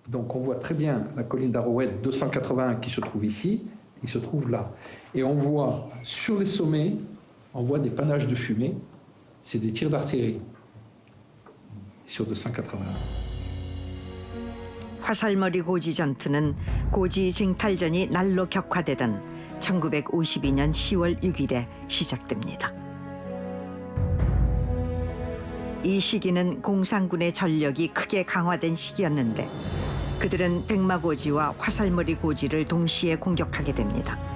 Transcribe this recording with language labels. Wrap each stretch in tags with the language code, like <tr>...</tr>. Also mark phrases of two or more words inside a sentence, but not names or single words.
<fr>Donc on voit très bien la colline d'Arouette 281 qui se trouve ici, il se trouve là. Et on voit sur les sommets, on voit des panaches de fumée, c'est des tirs d'artillerie sur 281.</fr> <ko>화살머리 고지 전투는 고지 징탈전이 날로 격화되던 1952년 10월 6일에 시작됩니다. 이 시기는 공산군의 전력이 크게 강화된 시기였는데 그들은 백마고지와 화살머리 고지를 동시에 공격하게 됩니다.</ko>